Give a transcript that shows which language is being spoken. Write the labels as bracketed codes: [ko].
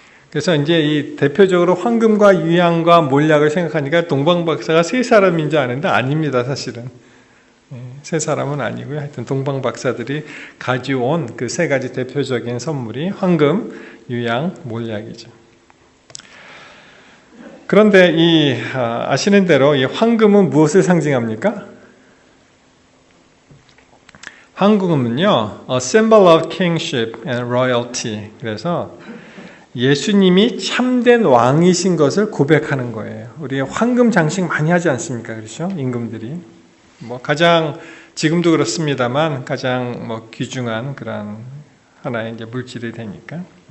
[ko] 그래서 이제 이 대표적으로 황금과 유향과 몰약을 생각하니까 동방 박사가 세 사람인 줄 아는데 아닙니다, 사실은. 세 사람은 아니고요. 하여튼 동방 박사들이 가져온 그 세 가지 대표적인 선물이 황금, 유향, 몰약이죠. 그런데 아시는 대로 이 황금은 무엇을 상징합니까? [en] 황금은요, a symbol of kingship and royalty. [ko] 그래서 예수님이 참된 왕이신 것을 고백하는 거예요. 우리 황금 장식 많이 하지 않습니까? 그렇죠? 임금들이. 뭐 가장 지금도 그렇습니다만 가장 뭐 귀중한 그런 하나의 이제 물질이 되니까.